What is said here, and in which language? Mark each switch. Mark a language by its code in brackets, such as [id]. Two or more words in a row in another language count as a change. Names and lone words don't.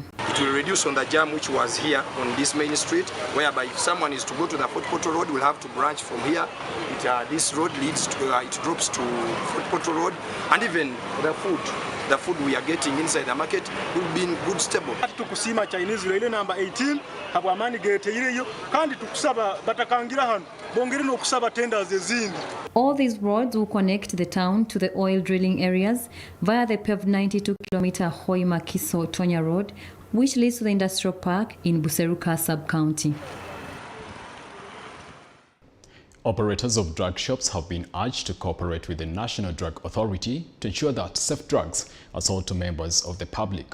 [en] It will reduce on the jam which was here on this main street, whereby if someone is to go to the Fort Portal Road, will have to branch from here. This road leads to, it drops to Fort Portal Road, and even the food we are getting inside the market will be in good stable. [nyo] Tukusima [en] Chinese railway [nyo] number 18 habwamani gate iriyo kandi tukusaba batakangira hano bongere no kusaba tenders ezindi. [en] All these roads will connect the town to the oil drilling areas via the paved 92-kilometer Hoima Kiso Tonya Road, which leads to the industrial park in Buseruka sub-county. Operators of drug shops have been urged to cooperate with the National Drug Authority to ensure that safe drugs are sold to members of the public.